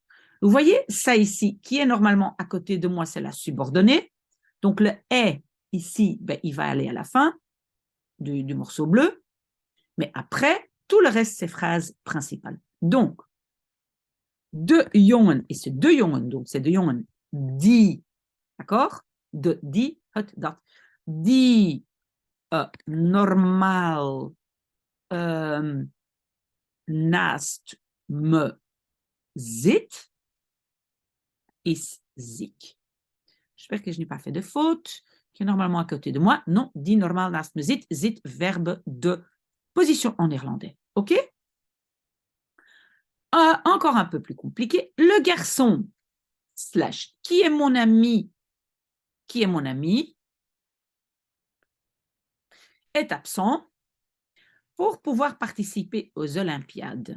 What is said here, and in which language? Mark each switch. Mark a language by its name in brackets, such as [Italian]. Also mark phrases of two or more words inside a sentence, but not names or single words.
[French] Vous voyez, ça ici, qui est normalement à côté de moi, c'est la subordonnée. Donc, le est, ici, ben, il va aller à la fin du morceau bleu. Mais après, tout le reste, c'est phrases principales. Donc, [Dutch] de jongen, [French] et c'est [Dutch] de jongen, [French] donc c'est [Dutch] de jongen, [French] die, d'accord? [Dutch] De die, het, dat. Die normaal naast me zit. is ziek. [French] J'espère que je n'ai pas fait de faute, qui est normalement à côté de moi. Non, [Dutch] die normaal naast me zit, zit, [French] verbe de position en néerlandais. OK? Encore un peu plus compliqué. Le garçon, slash, qui est mon ami, est absent pour pouvoir participer aux Olympiades.